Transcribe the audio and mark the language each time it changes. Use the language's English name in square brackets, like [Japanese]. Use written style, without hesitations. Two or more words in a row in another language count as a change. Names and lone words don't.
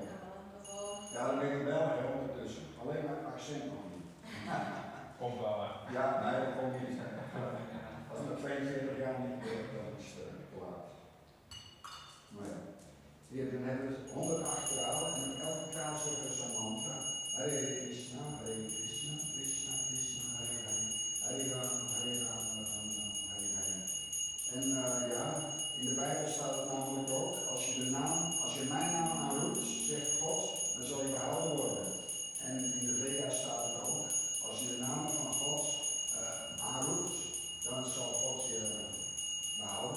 [Dutch] Ja, dan ben ik in België ondertussen. Alleen mijn accent nog niet. Komt wel, hè? Ja, nee, dat komt niet. Als ik 42 jaar niet ben, dan is het te laat. Maar ja. Hier, dan hebben we 108 kralen en in elke kraal zeggen we zo'n mantra. [Sanskrit] Hare Krishna, Krishna Krishna, Hare Hare. Hare Rama, Rama Rama, Hare Hare. [Dutch] En ja, in de Bijbel staat het namelijk ook, als je mijn naam aanroept, zegt God, dan zal je behouden worden. En in de Veda staat het ook, als je de naam van God aanroept, dan zal God je behouden.